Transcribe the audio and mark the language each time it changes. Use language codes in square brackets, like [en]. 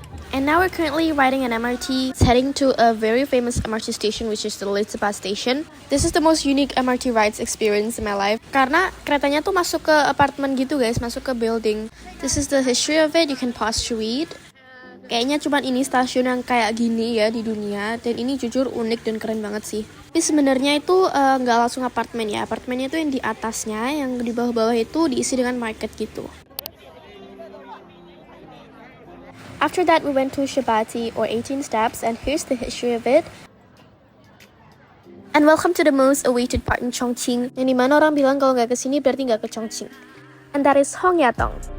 [en] And now we're currently riding an MRT. It's heading to a very famous MRT station, which is the Liziba station. This is the most unique MRT rides experience in my life. [id] Karena keretanya tuh masuk ke apartemen gitu guys, masuk ke building. [en] This is the history of it, you can pause to read. [id] Kayaknya cuma ini stasiun yang kayak gini ya di dunia, dan ini jujur unik dan keren banget sih. Tapi sebenarnya itu nggak langsung apartemen ya, apartemennya itu yang di atasnya, yang di bawah-bawah itu diisi dengan market gitu. [en] After that, we went to Shibati or 18 Steps, and here's the history of it. And welcome to the most awaited part in Chongqing, [id] yang dimana orang bilang kalau nggak kesini berarti nggak ke Chongqing. [en] And that is Hongyatong.